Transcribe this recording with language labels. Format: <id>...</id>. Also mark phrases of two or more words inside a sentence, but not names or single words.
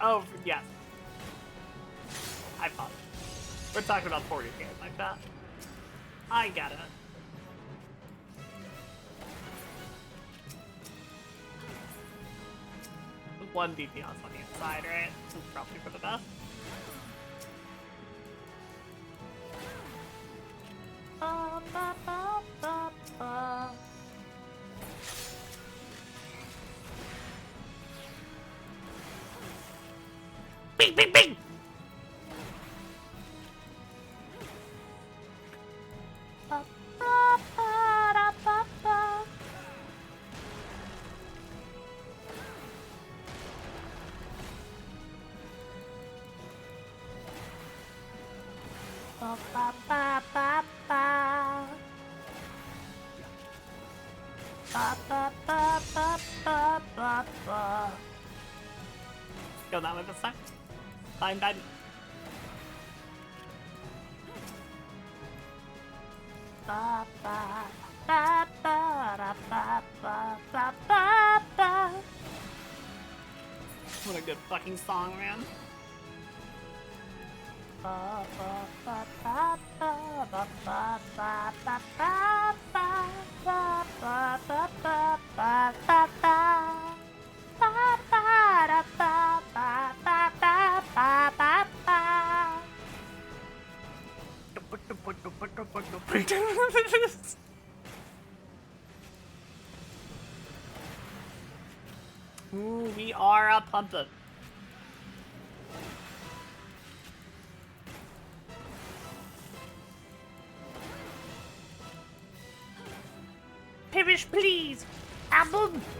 <en>Oh, yes. I followed. We're talking about 40 games like that. I get it. One DPS on each side, right? This is probably for the best. Ba, ba, ba, ba, ba. Bing, bing, bing! Ba, ba, ba, da, ba, ba. Ba, ba, ba, ba, ba. Ba, ba, ba, ba, ba, ba, ba. Go that way this time. Fine, bad. Ba, ba, ba, ba, da, ba, ba, ba, ba, ba. What a good fucking song, man. Ba, ba, ba, ba, ba, ba, ba, ba, ba, ba, ba, ba, ba, ba, ba, ba, ba, ba. Ba, ba, da, ba, ba, ba, ba, ba, ba, ba. Ooh, we are a pumpin'. Perish, please! Album!</en>